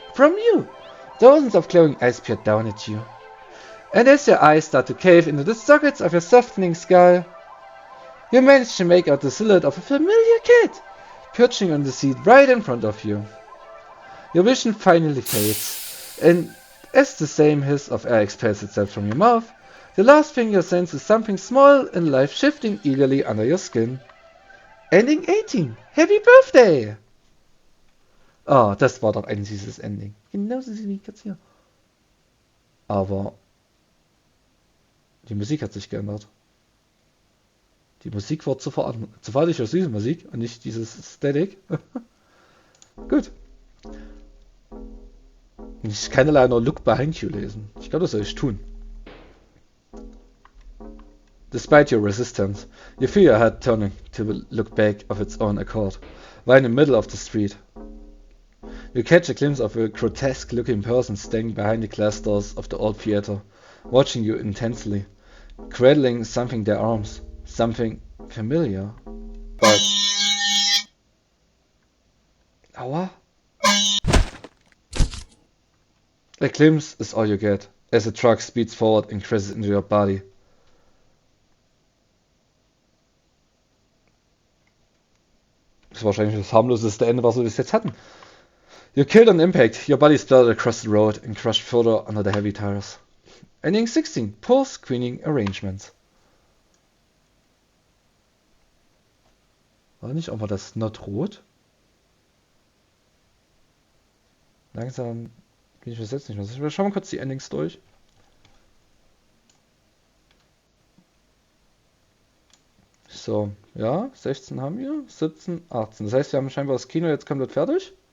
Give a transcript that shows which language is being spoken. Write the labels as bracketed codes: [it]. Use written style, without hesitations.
[en] From you, dozens of glowing eyes peer down at you. And as your eyes start to cave into the sockets of your softening skull, you manage to make out the silhouette of a familiar cat, perching on the seat right in front of you. Your vision finally fades, and as the same hiss of air expels itself from your mouth, the last thing you sense is something small and life shifting eagerly under your skin. Ending 18. Happy Birthday! [de] Oh, das war doch ein süßes Ending. Genauso süß wie Katze hier. Aber die Musik hat sich geändert. Die Musik wird zu verartliche süße Musik und nicht dieses Static. Gut. Ich kann leider nur [en] Look Behind You [de] lesen. Ich glaube, das soll ich tun. [en] Despite your resistance, you feel your head turning to look back of its own accord, right in the middle of the street. You catch a glimpse of a grotesque-looking person standing behind the glass doors of the old theater, watching you intensely, cradling something in their arms, something familiar, but... [de] Aua? [en] A glimpse is all you get, as a truck speeds forward and crashes into your body. [de] Das ist wahrscheinlich das harmloseste Ende, was wir bis jetzt hatten. [en] You're killed on impact, your body splattered across the road and crushed further under the heavy tires. Ending 16, poor screening arrangements. [de] War nicht auch mal das Not rot? Langsam bin ich mir selbst nicht mehr sicher. Wir schauen mal kurz die Endings durch. So, ja, 16 haben wir, 17, 18. Das heißt, wir haben scheinbar das Kino jetzt komplett fertig.